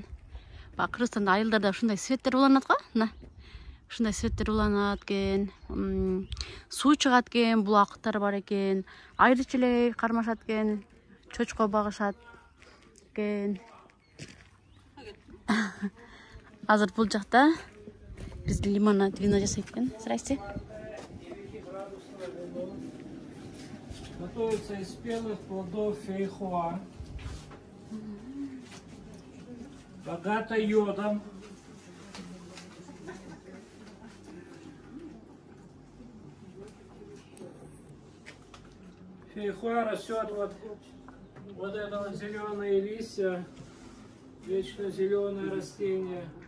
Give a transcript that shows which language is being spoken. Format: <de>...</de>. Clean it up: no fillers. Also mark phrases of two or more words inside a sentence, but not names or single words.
<ky>Бак Кыргызстанда айылдарда ушундай светтер уланат го. Мына ушундай светтер уланат экен. Суу чыгат экен, булактар бар экен. Айрыча эле кармашат экен. Чочко багышат экен. Азыр бул жакта биз лимонад, вино жасайт экен.</ky> <ru>Здрасте. Готовится из спелых плодов фейхоа. Богато йодом. Фейхоа растет вот это вот зеленые листья, вечно зеленое растение.</ru>